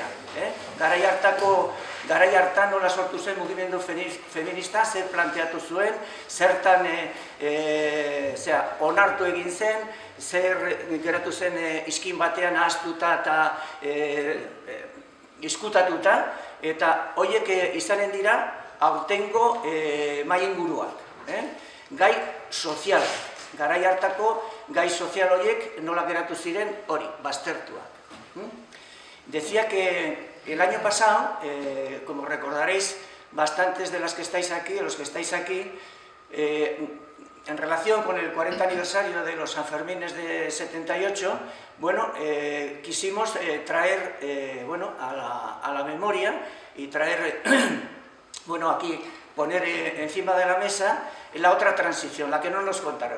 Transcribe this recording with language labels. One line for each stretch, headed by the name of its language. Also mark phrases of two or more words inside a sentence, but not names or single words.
Basque: Garai hartan nola sortu zen mugimendu feminista, zer planteatu zuen, zertan onartu egin zen, zer geratu zen izkin batean ahaztuta eta izkutatuta, eta horiek izanen dira aurtengo mahai-inguruak. Gai sozialak. Garai hartako gai sozial horiek nola geratu ziren hori, baztertuak.
Spanish: Decía que el año pasado, como recordaréis, bastantes de las que estáis aquí, de los que estáis aquí, en relación con el 40 aniversario de los Sanfermines de 78, quisimos traer a la memoria y traer, aquí, poner encima de la mesa la otra transición, la que no nos contaron.